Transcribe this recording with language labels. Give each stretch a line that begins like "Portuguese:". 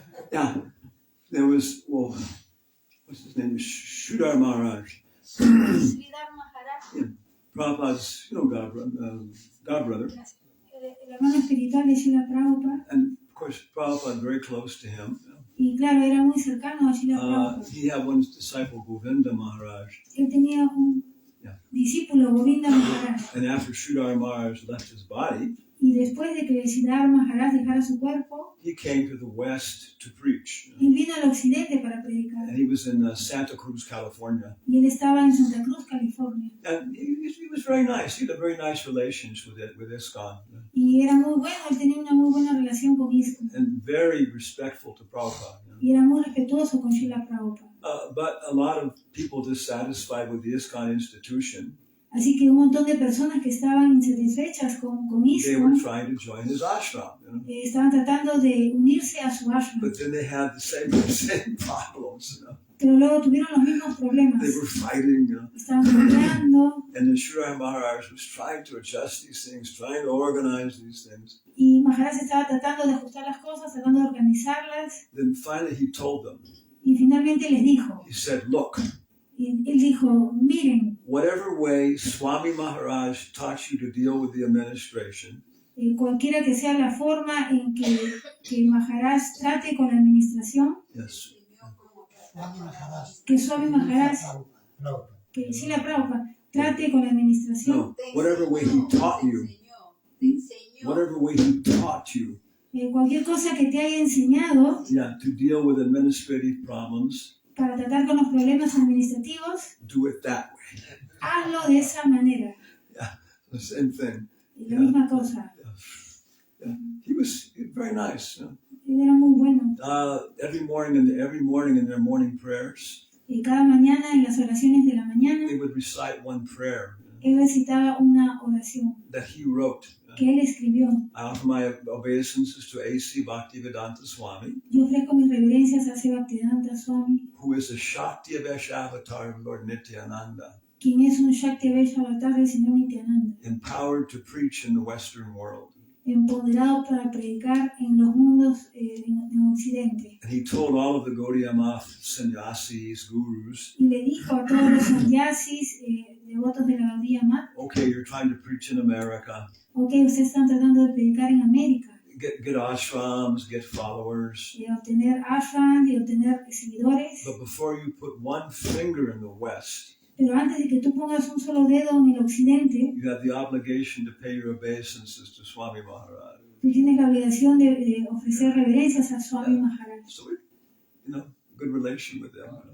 English: Yeah, there was, well, what's his name? Sridhar Maharaj. Sridhar Maharaj, Yeah. Prabhupada's, godbrother.
Spanish: el hermano espiritual de Srila Prabhupada.
English: And of course, Prabhupada very close to him.
Spanish: Y claro, era muy cercano a Srila Prabhupada.
English: He had one disciple, Govinda Maharaj.
Spanish: Él tenía un discípulo, Govinda Maharaj.
English: And after Sridhar Maharaj left his body,
Spanish: Y después de que Sridhar Maharaj dejara su cuerpo,
English: he came to the West to preach.
Spanish: él vino al occidente para predicar.
English: And he was in Santa Cruz, California.
Spanish: Y él estaba en Santa Cruz, California.
English: And he was very nice. He had a very nice relations with ISKCON.
Spanish: Y era muy bueno, él tenía una muy buena relación con ISKCON.
English: And very respectful to Prabhupada.
Spanish: Y era muy respetuoso con Srila Prabhupada.
English: But a lot of people dissatisfied with the ISKCON institution,
Spanish: Así que un montón de personas que estaban insatisfechas con
English: they were ISKCON trying to join his ashram.
Spanish: estaban tratando de unirse a su ashram.
English: But then they had the same problems.
Spanish: Pero luego tuvieron los mismos problemas.
English: They were fighting.
Spanish: Estaban peleando.
English: And then Sridhar Maharaj was trying to adjust these things, trying to organize these things.
Spanish: Y Maharaj estaba tratando de ajustar las cosas, tratando de organizarlas.
English: Then finally he told them,
Spanish: Y finalmente les dijo,
English: he said, look,
Spanish: él dijo, miren,
English: whatever way Swami Maharaj taught you to deal with the administration,
Spanish: cualquiera que sea la forma en que Maharaj trate con la administración,
English: yes,
Spanish: que Swami Maharaj, que Srila Prabhupada trate con la administración,
English: no, whatever way he taught you, whatever way he taught you,
Spanish: cualquier cosa que te haya enseñado
English: to deal with administrative problems,
Spanish: para tratar con los problemas administrativos,
English: do it that way.
Spanish: hazlo de esa manera.
English: Yeah, the same thing.
Spanish: La misma cosa.
English: Yeah. He was very nice.
Spanish: Él era muy bueno.
English: Every morning in their morning prayers,
Spanish: Y cada mañana en las oraciones de la mañana,
English: they would recite one prayer
Spanish: él recitaba una oración
English: that he wrote.
Spanish: que él escribió.
English: I offer my obeisances to A.C. Bhaktivedanta Swami,
Spanish: Yo ofrezco mis reverencias a Bhaktivedanta Swami,
English: who is a Shakti Avesha avatar of Lord Nityananda,
Spanish: quien es un Shakti Avesha avatar del Señor Nityananda,
English: empowered to preach in the Western world.
Spanish: empoderado para predicar en los mundos en Occidente.
English: And he told all of the Gaudiya Math sannyasis, gurus,
Spanish: Y le dijo a todos los sannyasis, devotos de la Gaudiya Math,
English: okay, you're trying to preach in America.
Spanish: ok, ustedes están tratando de predicar en América,
English: Get ashrams, get followers.
Spanish: de obtener ashram, de obtener seguidores,
English: But before you put one finger in the West,
Spanish: pero antes de que tú pongas un solo dedo en el Occidente,
English: you have the obligation to pay your obeisances to Swami Maharaj.
Spanish: tú tienes la obligación de ofrecer reverencias a Swami Maharaj.
English: So we, good relation with them.